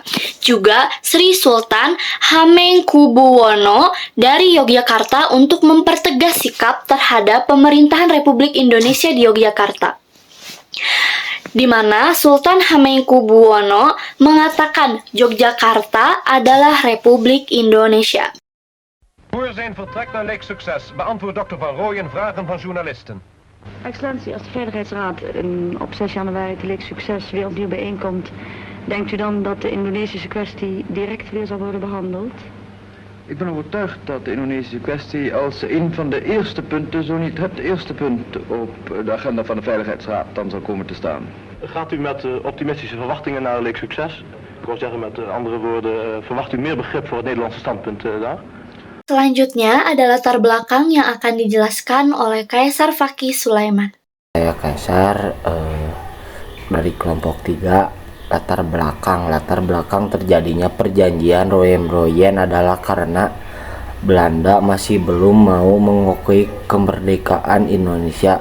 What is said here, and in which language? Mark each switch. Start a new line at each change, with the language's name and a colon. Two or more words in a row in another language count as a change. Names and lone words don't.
Indonesian: Juga Sri Sultan Hamengkubuwono dari Yogyakarta untuk mempertegas sikap terhadap pemerintahan Republik Indonesia di Yogyakarta. Di mana Sultan Hamengkubuwono mengatakan Yogyakarta adalah Republik Indonesia.
Dutch: Voor zijn vertrek naar Lake Succes beantwoordt Dr. Van Rooyen vragen van journalisten. Excellentie, als de Veiligheidsraad op 6 januari te Lake Succes weer opnieuw bijeenkomt, denkt u dan dat de Indonesische kwestie direct weer zal worden behandeld? Ik ben overtuigd dat de Indonesische kwestie als een van de eerste punten, zo niet het eerste punt op de agenda van de Veiligheidsraad dan zal komen te staan. Gaat u met optimistische verwachtingen naar Lake Succes? Ik wil zeggen met andere woorden, verwacht u meer begrip voor het Nederlandse standpunt daar?
Indonesian: Selanjutnya ada latar belakang yang akan dijelaskan oleh Kaisar Fakih Sulaiman. Saya Kaisar dari kelompok 3. Latar belakang terjadinya perjanjian Roem Royen adalah karena Belanda masih belum mau mengakui kemerdekaan Indonesia.